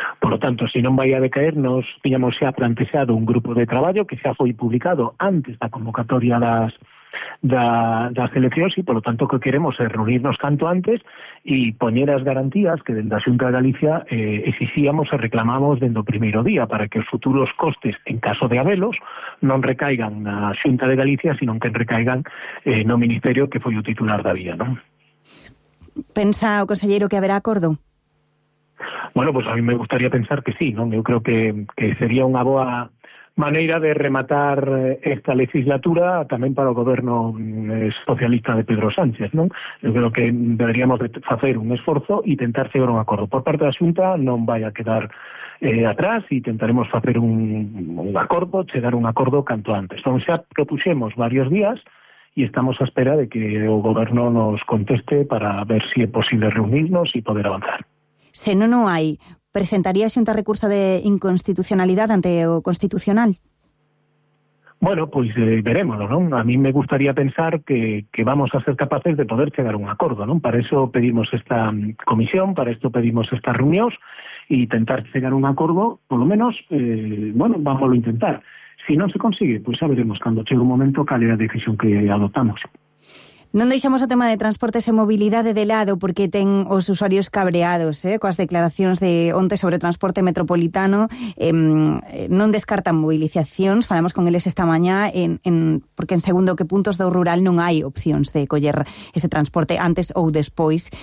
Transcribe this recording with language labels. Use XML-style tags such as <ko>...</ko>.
<gl>Polo tanto, se non vai a decaer, nos tiñamos xa plantexado un grupo de traballo que xa foi publicado antes da convocatoria das eleccións e, polo tanto, o que queremos é reunirnos canto antes e poñer as garantías que dende a Xunta de Galicia exixíamos e reclamamos dende o primeiro día para que os futuros costes, en caso de habelos, non recaigan na Xunta de Galicia, sino que recaigan no Ministerio que foi o titular da vía, ¿no? Pensa o conselleiro que haberá acordo?</gl> <es>Bueno, pues a mí me gustaría pensar que sí, ¿no?</es> <gl>Eu creo que sería unha boa maneira de rematar esta legislatura tamén para o goberno socialista de Pedro Sánchez, non? Eu creo que deberíamos de facer un esforzo e tentar chegar a un acordo. Por parte da Xunta non vai a quedar atrás e tentaremos facer un acordo canto antes. Entón, xa propuxemos varios días e estamos á espera de que o goberno nos conteste para ver se é posible reunirnos e poder avanzar. Se non o hai, ¿presentaría Xunta recurso de inconstitucionalidad ante o Constitucional?</gl> <es>Bueno, pues veremoslo, ¿no? A mí me gustaría pensar que vamos a ser capaces de poder</es> <gl>chegar a un acordo,</gl> <es>¿no? Para eso pedimos esta comisión, para esto pedimos estas reuniones y intentar</es> <gl>chegar a un acordo,</gl> <es>por lo menos, bueno, vamos a intentar. Si no se consigue, pues ya veremos cuando llegue un momento cuál es la decisión que adoptamos.</es> <gl>Non deixamos o tema de transportes e mobilidade de lado porque ten os usuarios cabreados coas declaracións de onte sobre transporte metropolitano. Non descartan movilizacións, falamos con eles esta mañá, porque en segundo que puntos do rural non hai opcións de coller ese transporte antes ou despois.</gl>